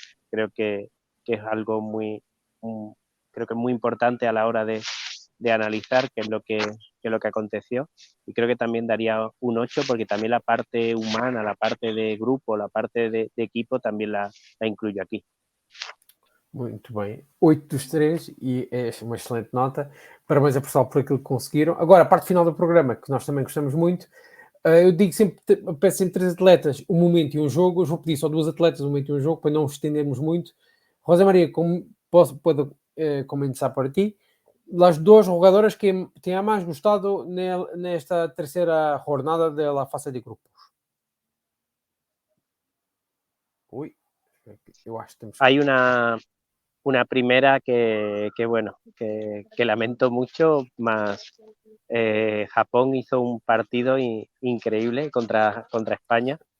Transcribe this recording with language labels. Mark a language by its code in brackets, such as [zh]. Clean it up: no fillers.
[es] Creo que es algo creo que es muy importante a la hora de analizar qué es lo que aconteció, y creo que también daría un 8 porque también la parte humana, la parte de grupo, la parte de equipo también la incluyo aquí. [pt] Muito bem. 8 dos 3 e é uma excelente nota. Parabéns a Portugal por aquilo que conseguiram. Agora, a parte final do programa, que nós também gostamos muito, eu digo sempre, peço sempre 3 atletas, um momento e um jogo. Eu vou pedir só 2 atletas, um momento e um jogo, para não estendermos muito. Rosa Maria, pode começar por ti. [es] Las 2 jugadoras que te han más gustado [pt] nesta terceira jornada [es] de la fase de grupos. [pt] Uy, eu acho que temos... [es] Hay una primera que bueno, que lamento mucho, más Japón hizo un partido increíble contra España.